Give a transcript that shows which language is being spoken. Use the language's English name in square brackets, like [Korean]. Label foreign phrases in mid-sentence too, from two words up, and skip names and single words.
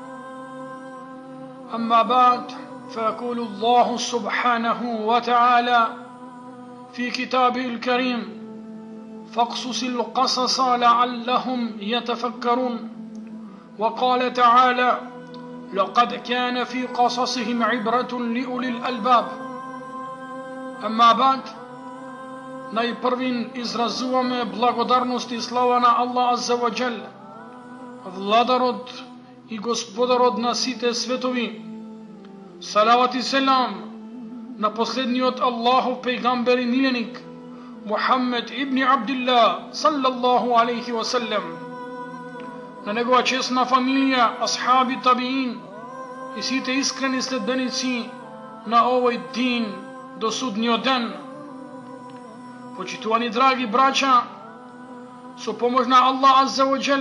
[Arabic] أما بعد، فيقول الله سبحانه وتعالى في كتابه الكريم: فاقصص القصص لعلهم يتفكرون. وقال تعالى: لقد كان في قصصهم عبرة لأولي الألباب. أما بعد, [Macedonian] најпрвин изразуваме благодарност и слава на Аллах [Arabic] عز وجل, [Macedonian] владарот и господарот на сите светови. Салават и селам на последниот Аллахов пејгамбер и миленик Мухаммед ибн Абдилlah [Arabic] صلى الله عليه وسلم, [Macedonian] на негова чесна фамилија, асхаби, табиин и сите искрени следбеници на овој дин до судниот ден. Почитувани драги браќа, со помош на Аллах [Arabic] عز وجل,